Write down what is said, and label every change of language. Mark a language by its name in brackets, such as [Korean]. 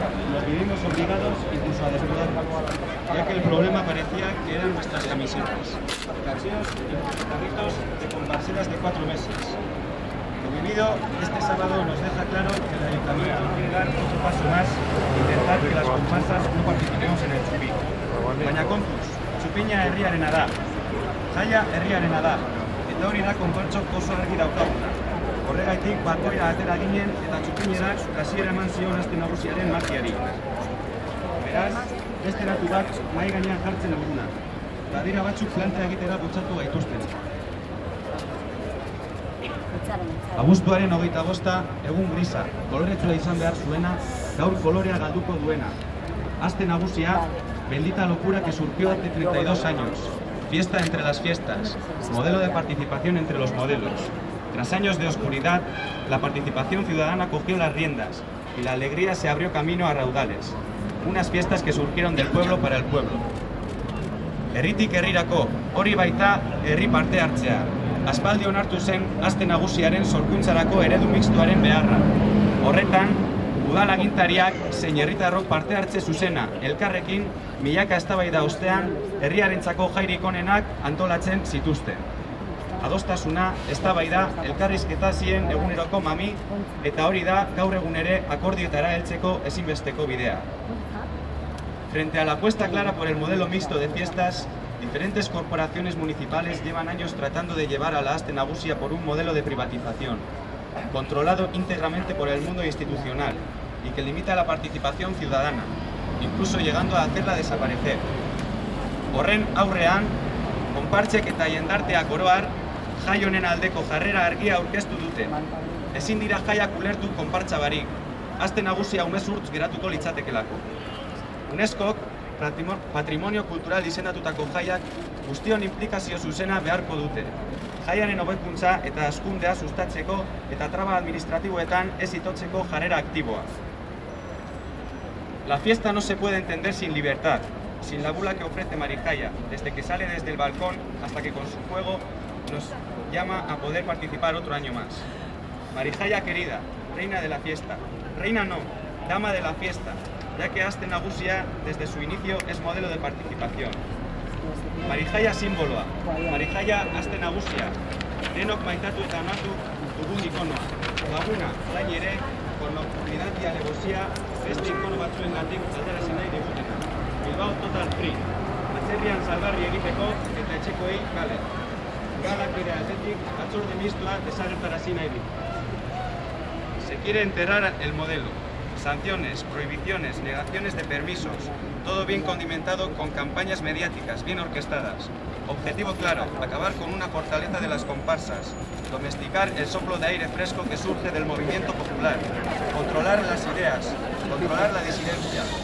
[Spanish] Nos vivimos obligados incluso a desnudarnos, ya que el problema parecía que eran nuestras camisetas, cacheos y carritos de comparseras de 4 meses. Lo vivido este sábado nos deja claro que el ayuntamiento quiere dar otro paso más e intentar que las comparsas no participemos en el Chupín. [Basque] Baina kontuz, Txupiña herriarena da, jaia herriarena da, eta hori da konpartsok oso argi daukaguna. Horregaitik bakoira atera ginen eta Txupiñerak hasiera eman zion Aste Nagusiaren magiari. Beraz, beste datu bat mahai gainean jartzen duguna. Badira batzuk plantea egitera bultzatu gaituzten. Abuztuaren 25 egun grisa, koloretsua izan behar zuena, gaur kolorea galduko duena. [Spanish] Aste Nagusia, bendita locura que surgió hace 32 años. Fiesta entre las fiestas, modelo de participación entre los modelos. Tras años de oscuridad, la participación ciudadana cogió las riendas y la alegría se abrió camino a raudales. Unas fiestas que surgieron del pueblo para el pueblo. [Basque] Herritik herrirako, hori baita herri parte hartzea. Aspaldi onartu zen Aste Nagusiaren sorkuntzarako eredu mixtoaren beharra. Horretan, udal agintariak zein herritarrok parte hartze zuzena, elkarrekin, milaka eztabaida ostean, herriarentzako jairik onenak antolatzen zituzten. Adostasuna, eztabaida, elkarrizketa zien eguneroko mami, eta hori da gaur egun ere akordioetara heltzeko ezinbesteko bidea. [Spanish] Frente a la apuesta clara por el modelo mixto de fiestas, diferentes corporaciones municipales llevan años tratando de llevar a la Aste Nagusia por un modelo de privatización, controlado íntegramente por el mundo institucional y que limita la participación ciudadana, incluso llegando a hacerla desaparecer. [Basque] Horren aurrean, konpartsek eta jendarteak oroar, jai honen aldeko jarrera argia aurkeztu dute. Ezin dira jaiak ulertu konpartsa barik, Aste Nagusia umezurtz geratuko litzatekelako. UNESCOk patrimonio kultural izendatutako jaiak guztion implikazio zuzena beharko dute. Jaiaren hobekuntza eta hazkundea sustatzeko eta traba administratiboetan ez itotzeko jarrera aktiboa. [Spanish] La fiesta no se puede entender sin libertad, sin la bula que ofrece Marijaya, desde que sale desde el balcón hasta que con su juego nos llama a poder participar otro año más. Marijaya querida, reina de la fiesta. Reina no, dama de la fiesta, ya que Aste Nagusia desde su inicio es modelo de participación. [Basque] Marijaya simboloa, Marijaya Aste Nagusia, denok maitatu eta amatu dugun ikonoa. Laguna, zain ere, [Spanish] con nocturnidad alegosia, [Basque] beste ikono batzuengatik ateratzen nahi digutena. Bilbao Total Free, atzerrian salgarri egiteko eta etxekoei kale. Galak bere aldetik batzorde mistoa desagertarazi nahi du. [Spanish] Se quiere enterrar el modelo. Sanciones, prohibiciones, negaciones de permisos, todo bien condimentado con campañas mediáticas bien orquestadas. Objetivo claro, acabar con una fortaleza de las comparsas, domesticar el soplo de aire fresco que surge del movimiento popular, controlar las ideas, controlar la disidencia.